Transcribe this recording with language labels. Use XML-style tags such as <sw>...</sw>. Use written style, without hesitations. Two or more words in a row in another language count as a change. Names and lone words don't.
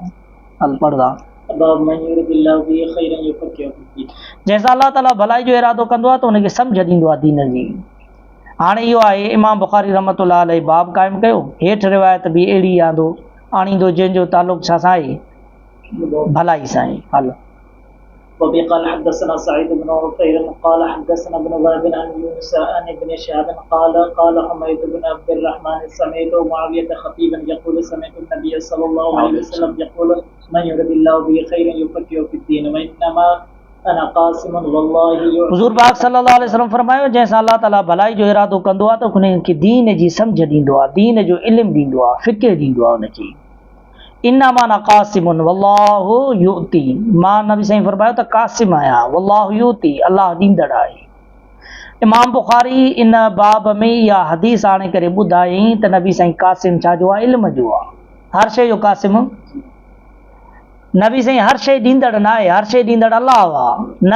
<sd>हल पढ़दा जंहिंसां अलाह ताला भलाई जो इरादो कंदो आहे त उनखे सम्झ ॾींदो आहे दीन जी। हाणे इहो आहे इमाम बुखारी</sd> <ar>رحمة الله عليه</ar> <sd>बाब क़ाइमु कयो, हेठि रिवायत बि अहिड़ी आंदो आणींदो जंहिंजो तालुक़ छा सां आहे, भलाई सां आहे। हल</sd> <ar>وبه قال حدثنا سعيد بن عفير قال حدثنا ابن وهب عن يونس عن ابن شهاب قال حميد بن عبد الرحمن سمعت معاوية خطيبا يقول سمعت النبي صلى الله عليه وسلم يقول من يرد الله به خيرا يفقهه في الدين وإنما أنا قاسم والله।</ar> <sd>हुज़ूर पाक</sd> <ar>صلى الله عليه وسلم</ar> <sd>फरमायो जंहिंसां अलाह ताला भलाई जो इरादो कंदो आहे त उनखे दीन जी सम्झ ॾींदो आहे, दीन जो इल्मु ॾींदो आहे, फ़िक़्ह ॾींदो आहे उनखे।</sd> <ar>إنما أنا قاسم والله يعطي,</ar> <sd>मां नबी साईं फरमायो त क़ासिम आहियां,</sd> <ar>والله يعطي,</ar> <sd>अल्लाह ॾींदड़ आहे। इमाम बुखारी इन बाब में इहा हदीस आणे करे ॿुधायईं त नबी साईं क़ासिम छा जो आहे, इल्म जो आहे, हर शइ जो क़ासिम नबी साईं, हर शइ ॾींदड़ न आहे, हर शइ ॾींदड़ अल्लाह आहे।</sd>